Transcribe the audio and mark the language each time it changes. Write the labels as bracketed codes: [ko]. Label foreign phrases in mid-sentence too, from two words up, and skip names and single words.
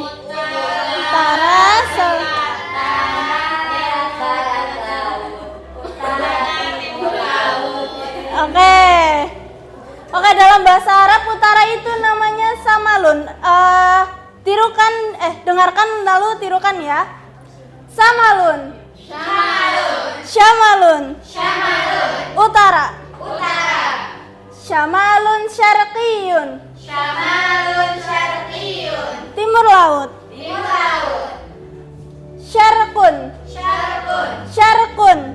[id] Utara, Oke, dalam bahasa Arab utara itu namanya samalun. Dengarkan lalu tirukan ya. [ar] شمالٌ. شمالٌ. Utara. شمالٌ شرقيٌّ. [id] Timur laut. [ar] شرقٌ. شرقٌ.